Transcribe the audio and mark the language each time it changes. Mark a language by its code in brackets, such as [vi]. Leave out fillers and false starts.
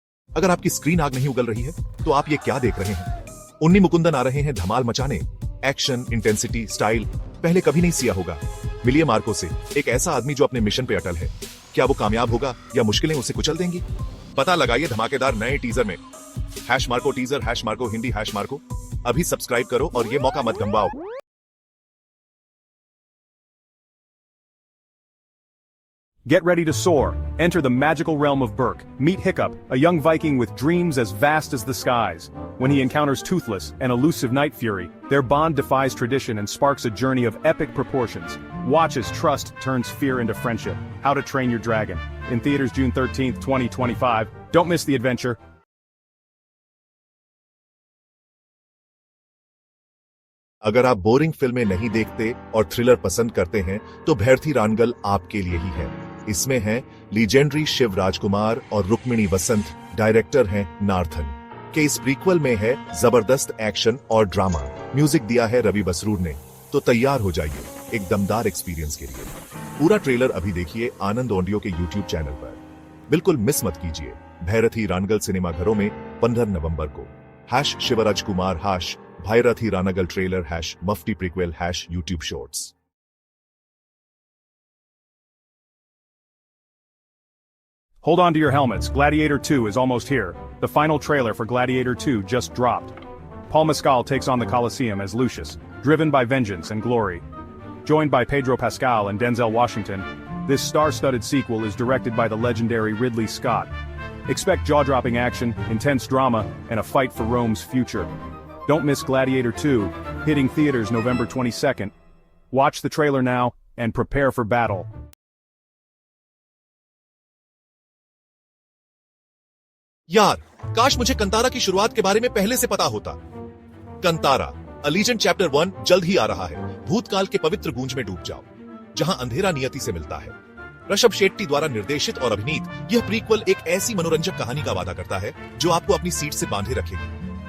[hi] अगर आपकी स्क्रीन आग नहीं उगल रही है, तो आप ये क्या देख रहे हैं? उन्नी मुकुंदन आ रहे हैं धमाल मचाने। एक्शन, इंटेंसिटी, स्टाइल पहले कभी नहीं सिया होगा। मिलिए मार्को से, एक ऐसा आदमी जो अपने मिशन पे अटल है। क्या वो कामयाब होगा या मुश्किलें उसे कुचल देंगी? पता लगाइए धमाकेदार नए टीजर में। #Marco teaser, #Marco Hindi, #Marco. अभी सब्सक्राइब करो और ये मौका मत गंवाओ। [en] Get ready to soar. Enter the magical realm of Berk. Meet Hiccup, a young Viking with dreams as vast as the skies. When he encounters Toothless, an elusive night fury, their bond defies tradition and sparks a journey of epic proportions. Watch as trust turns fear into friendship. How to Train Your Dragon. In theaters June 13th, 2025. Don't miss the adventure. [hi] अगर आप boring फिल्में नहीं देखते और thriller पसंद करते हैं, तो भैरथी रानगल आपके लिए ही है। इसमें हैं लीजेंडरी शिव राजकुमार और रुक्मिणी वसंत, डायरेक्टर हैं नार्थन। के इस प्रीक्वल में है जबरदस्त एक्शन और ड्रामा। म्यूजिक दिया है रवि बसरूर ने। तो तैयार हो जाइए एक दमदार एक्सपीरियंस के लिए। पूरा ट्रेलर अभी देखिए आनंद ऑडियो के YouTube चैनल पर। बिल्कुल मिस मत कीजिए। भैरथी रानगल सिनेमा घरों में 15 नवंबर को। #Shivraj Kumar, भैरथी रानगल trailer, #मफ्टी prequel, #YouTube shorts. [en] Hold on to your helmets, Gladiator 2 is almost here. The final trailer for Gladiator 2 just dropped. Paul Mescal takes on the Colosseum as Lucius, driven by vengeance and glory. Joined by Pedro Pascal and Denzel Washington, this star-studded sequel is directed by the legendary Ridley Scott. Expect jaw-dropping action, intense drama, and a fight for Rome's future. Don't miss Gladiator 2, hitting theaters November 22nd. Watch the trailer now, and prepare for battle. [hi] यार, काश मुझे कंतारा की शुरुआत के बारे में पहले से पता होता। कंतारा, अ लीजेंड चैप्टर 1 जल्द ही आ रहा है। भूतकाल के पवित्र गूंज में डूब जाओ, जहां अंधेरा नियति से मिलता है। ऋषभ शेट्टी द्वारा निर्देशित और अभिनीत यह प्रीक्वल एक ऐसी मनोरंजक कहानी का वादा करता है, जो आपको अपनी सीट से बांधे रखेगी।